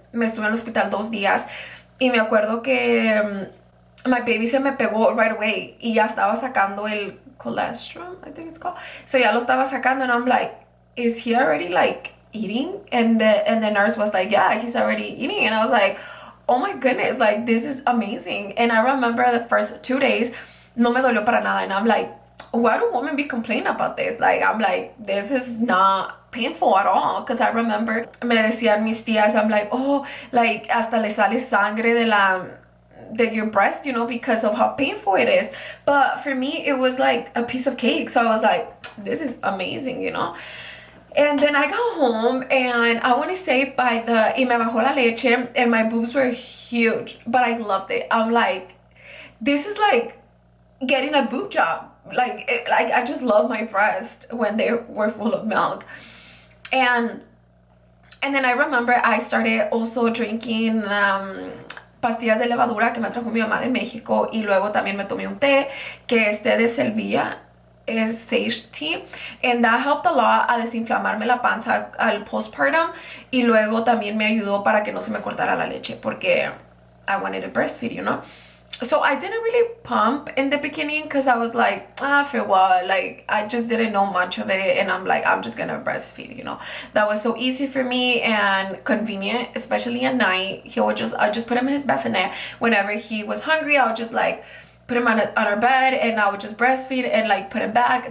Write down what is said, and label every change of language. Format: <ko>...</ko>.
<es>Me estuve en el hospital 2 días y me acuerdo que</es> <en>my baby</en> <es>se me pegó</es> <en>right away</en> <es>y ya estaba sacando el colostrum,</es> <en>I think it's called. So</en> <es>ya lo estaba sacando</es> <en>and I'm like, is he already like eating? And the nurse was like, yeah, he's already eating. And I was like, oh my goodness, like this is amazing. And I remember the first 2 days</en> <es>no me dolió para nada,</es> <en>and I'm like, why do women be complaining about this? Like, I'm like, this is not painful at all. Because I remember</en> <es>me decían mis tías,</es> <en>I'm like, oh, like</en> <es>hasta le sale sangre de</es> <en>your breast, because of how painful it is. But for me it was like a piece of cake, so I was like, this is amazing. And then I got home and I want to say</en> <es>y me bajó la leche</es> <en>and my boobs were huge, but I loved it. I'm like, this is like getting a boob job. Like I just love my breast when they were full of milk. And then I remember I started also drinking</en> <es>pastillas de levadura que me trajo mi mamá de México, y luego también me tomé un té que es té de Selvilla, es</es> <en>sage tea, and that helped a lot</en> <es>a desinflamarme la panza al postpartum, y luego también me ayudó para que no se me cortara la leche porque</es> <en>I wanted to breastfeed. So I didn't really pump in the beginning because I was like, for what? Like, I just didn't know much of it, and I'm like, I'm just gonna breastfeed. That was so easy for me and convenient, especially at night. I just put him in his bassinet. Whenever he was hungry, I would just like put him on our bed, and I would just breastfeed and like put him back.</en>